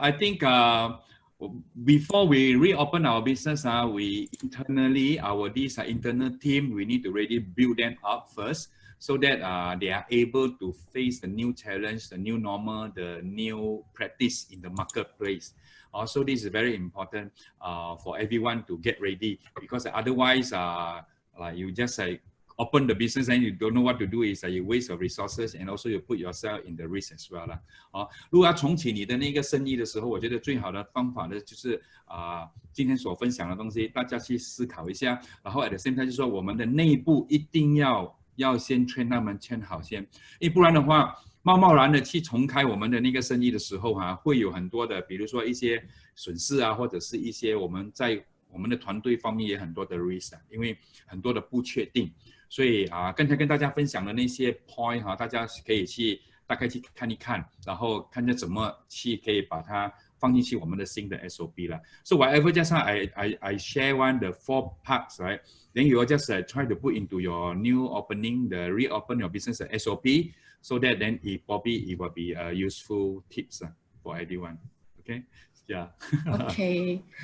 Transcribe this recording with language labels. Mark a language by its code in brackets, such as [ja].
[en] I think before we reopen our business, we internally, this internal team, we need to really build them up first so that they are able to face the new challenge, the new normal, the new practice in the marketplace. Also, this is very important for everyone to get ready, because otherwise, like you just open the business and you don't know what to do, is you waste your resources, and also you put yourself in the risk as well [zh] 如果要重启你的那个生意的时候，我觉得最好的方法呢，就是今天所分享的东西，大家去思考一下，然后 [en] at the same time [zh] 就是说我们的内部一定要先train他们train好先，因为不然的话，贸然的去重开我们的那个生意的时候会有很多的，比如说一些损失或者是一些我们在我们的团队方面也很多的 risk 因为很多的不确定。所以刚才跟大家分享的那些 point 大家可以去大概去看一看，然后看着怎么去可以把它放进去我们的新的 SOP 了。 [en] So whatever just I share the 4 parts, right? Then you will just try to put into your new opening, the reopen your business SOP, so that then it will be useful tips for everyone. Okay. Yeah. Okay.